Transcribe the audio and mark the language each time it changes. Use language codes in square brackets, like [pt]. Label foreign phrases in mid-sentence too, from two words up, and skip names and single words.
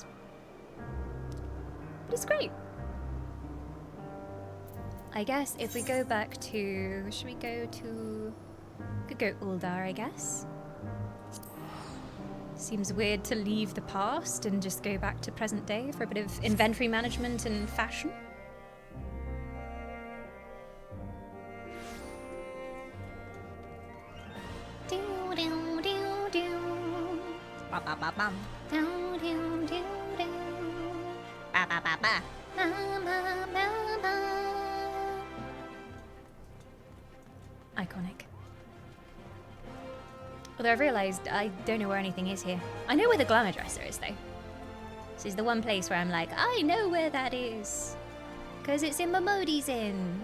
[en] But it's great. I guess if we go back to... Should we go to... Could go Uldar, I guess. Seems weird to leave the past and just go back to present day for a bit of inventory management and fashion. Ba ba ba bum. Do do do do. Ba ba ba ba. Ba ba ba ba. Iconic. Although I've realised I don't know where anything is here. I know where the glamour dresser is though. This is the one place where I'm like, I know where that is. Because it's in Momodi's Inn.